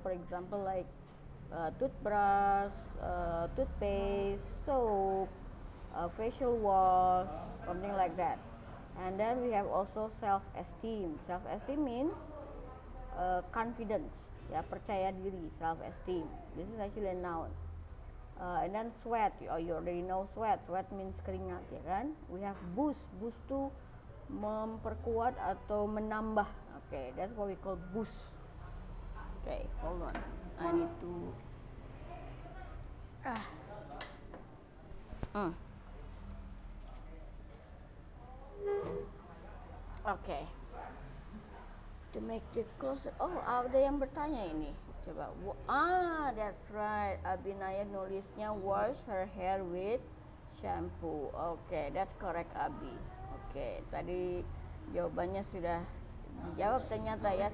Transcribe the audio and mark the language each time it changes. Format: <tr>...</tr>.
<en>For example, like toothbrush, toothpaste, soap, facial wash, something like that. And then we have also self-esteem. Self-esteem means confidence, ya,</en> <id>percaya diri,</id> <en>self-esteem. This is actually a noun. And then sweat, you already know sweat. Sweat means keringat,</en> <id>ya kan?</id> <en>We have boost.</en> <id>Boost itu memperkuat atau menambah.</id> <en>Okay, that's what we call boost. Okay, hold on. I need to. Okay. To make it closer.</en> <id>Oh, ada yang bertanya ini. Coba.</id> <en>That's right. Abinaya</en> <id>nulisnya</id> <en>wash her hair with shampoo. Okay, that's correct, Abi.</en> <id>Okay, tadi jawabannya sudah dijawab ternyata ya.</id>